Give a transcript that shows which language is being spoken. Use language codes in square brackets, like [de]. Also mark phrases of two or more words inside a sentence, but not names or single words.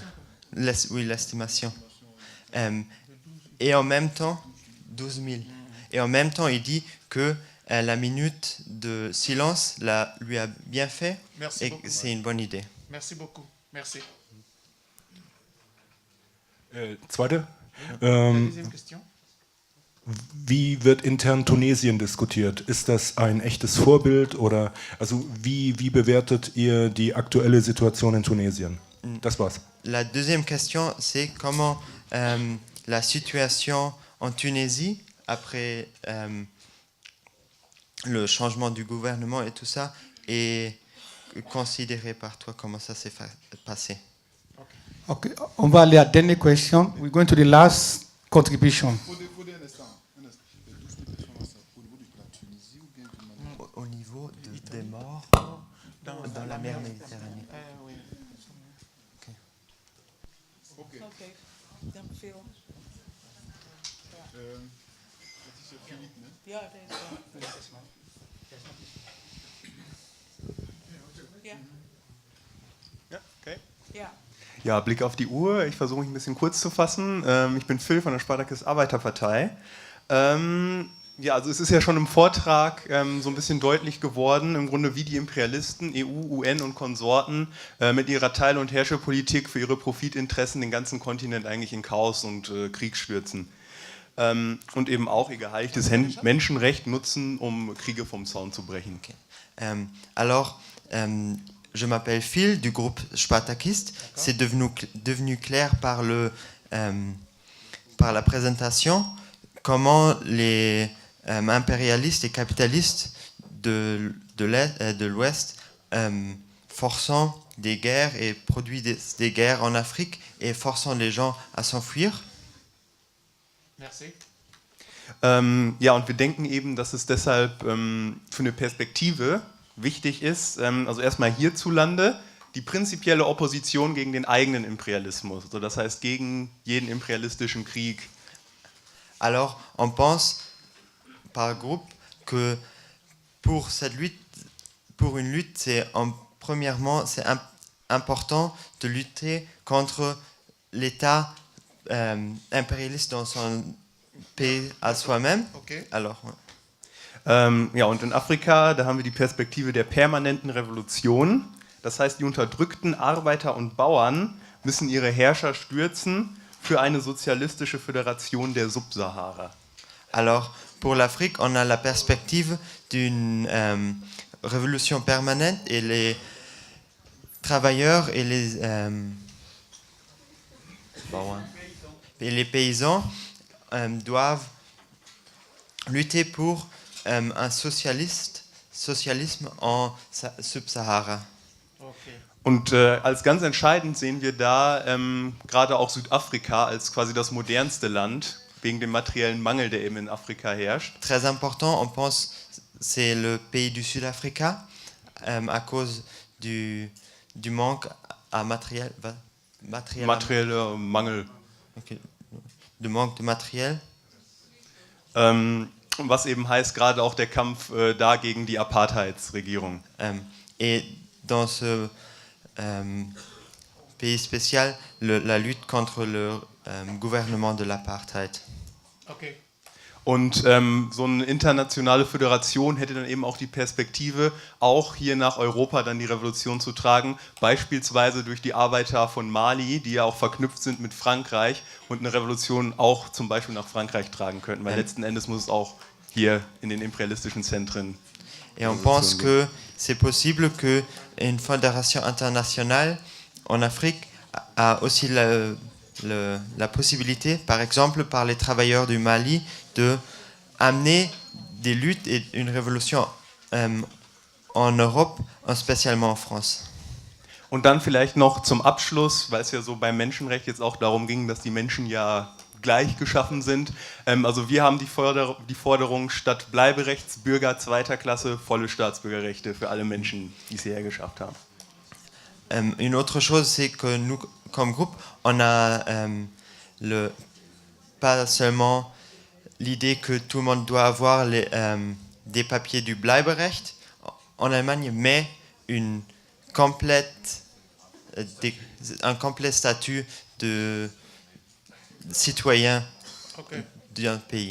[fr] Oui, l'estimation. Et en même temps, 12 000. Et en même temps, il dit que la minute de silence lui a bien fait. Merci et beaucoup. C'est une bonne idée. Merci beaucoup. Merci. [de] Zweite. [fr] Deuxième question. [de] Wie wird intern Tunesien diskutiert? Ist das ein echtes Vorbild oder also wie bewertet ihr die aktuelle Situation in Tunesien? Das war's. [fr] La deuxième question, c'est comment la situation en Tunisie, après le changement du gouvernement et tout ça, est considérée par toi, comment ça s'est passé? Okay, on va aller à la dernière question. [en] We're going to the last contribution. [fr] Au niveau des morts dans la mer Méditerranée. Okay. [en] Then Phil. Yeah, [de] Ja, okay. [en] yeah. [de] Ja, Blick auf die Uhr. Ich versuche mich ein bisschen kurz zu fassen. Ich bin Phil von der Spartakis Arbeiterpartei. Ja, also es ist ja schon im Vortrag so ein bisschen deutlich geworden, im Grunde wie die Imperialisten, EU, UN und Konsorten mit ihrer Teil- und Herrscherpolitik für ihre Profitinteressen den ganzen Kontinent eigentlich in Chaos und Krieg stürzen. Und eben auch ihr geheiligtes Menschenrecht nutzen, um Kriege vom Zaun zu brechen. Okay. [fr] Alors, je m'appelle Phil du groupe Spartakiste. C'est devenu clair par la présentation comment les impérialistes et capitalistes de l'Ouest forçant des guerres et produisent des guerres en Afrique et forçant les gens à s'enfuir. Merci. [de] Ja, und wir denken eben, dass es deshalb für eine Perspektive wichtig ist, also erstmal hierzulande, die prinzipielle Opposition gegen den eigenen Imperialismus, also das heißt gegen jeden imperialistischen Krieg. [fr] Alors, on pense par groupe que pour une lutte, premièrement, c'est important de lutter contre l'État impérialiste dans son pays à soi-même. Okay. Alors, [de] Ja, und in Afrika, da haben wir die Perspektive der permanenten Revolution. Das heißt, die unterdrückten Arbeiter und Bauern müssen ihre Herrscher stürzen für eine sozialistische Föderation der Subsahara. [fr] Alors, pour l'Afrique, on a la perspective d'une révolution permanente et les travailleurs et les paysans doivent lutter pour un Socialisme en Subsahara. [de] Und als ganz entscheidend sehen wir da gerade auch Südafrika als quasi das modernste Land, wegen dem materiellen Mangel, der eben in Afrika herrscht. [fr] Très important, on pense c'est le pays du Sud-Africa à cause du manque à matériel. [de] Materieller Mangel. [fr] Okay. Du manque de matériel. [de] Was eben heißt, gerade auch der Kampf da gegen die Apartheidsregierung. [fr] Et dans ce pays spécial, la lutte contre le gouvernement de l'apartheid. Okay. [de] Und so eine internationale Föderation hätte dann eben auch die Perspektive, auch hier nach Europa dann die Revolution zu tragen, beispielsweise durch die Arbeiter von Mali, die ja auch verknüpft sind mit Frankreich und eine Revolution auch zum Beispiel nach Frankreich tragen könnten, weil letzten Endes muss es auch hier in den imperialistischen Zentren. [fr] Et on pense que c'est possible qu'une fédération internationale en Afrique a aussi la possibilité, par exemple par les travailleurs du Mali, de amener des luttes et une révolution en Europe, und spécialement en France. [de] Und dann vielleicht noch zum Abschluss, weil es ja so beim Menschenrecht jetzt auch darum ging, dass die Menschen ja gleich geschaffen sind. Also wir haben die Forderung statt Bleiberechts Bürger zweiter Klasse volle Staatsbürgerrechte für alle Menschen, die es hierher geschafft haben. [fr] Une autre chose, c'est que nous, comme groupe, on a pas seulement l'idée que tout le monde doit avoir des papiers du Bleiberecht en Allemagne, mais un complet statut de citoyen d'un pays.